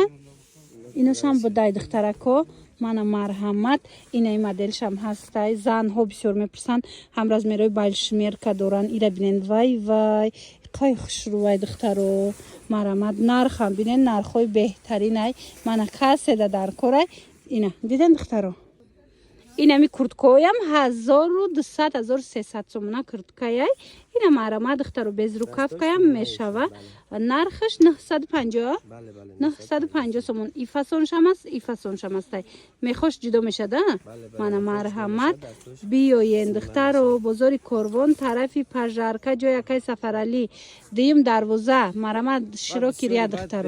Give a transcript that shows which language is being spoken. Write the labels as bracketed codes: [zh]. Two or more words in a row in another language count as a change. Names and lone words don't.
[tg] Иношам будай духтарако. Мана марҳамат инаи моделшам ҳастай. Занҳо бисёр мепурсанд ҳам размерои большмерка доранд. Ира бинен вай қай хушрӯвай духтаро марҳамат нархам бинен нархҳои беҳтаринай. Мана каседа дар корай. Ина диден духтаро инами курткаям 1200 1300 сомона курткаяй инам марҳамат духтаро безрукавкаям мешава нархаш 950 950 сомон ин фасоншам аст ин фасоншам астай мехош ҷудо мешада мана марҳамат биёен духтаро бозори корвон тарафи пажарка ҷои якай сафаралӣ дуюм дарвоза марҳамат широки рия духтаро